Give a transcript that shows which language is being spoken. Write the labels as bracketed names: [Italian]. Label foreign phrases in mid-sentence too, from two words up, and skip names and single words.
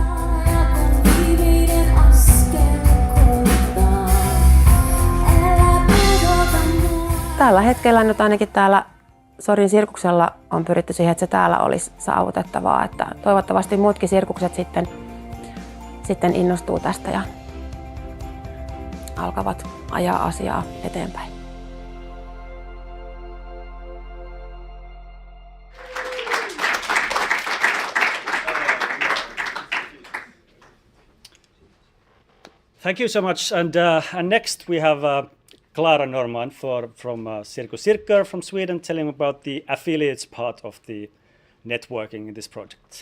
[Finnish] Tällä hetkellä nyt ainakin täällä Sorin Sirkuksella on pyritty siihen, että se täällä olisi saavutettavaa. Että toivottavasti muutkin sirkukset sitten innostuu tästä ja alkavat ajaa asiaa eteenpäin. [English] Thank you so much. And next we have Clara Norman from Circus from Sweden, telling about the affiliates part of the networking in this project.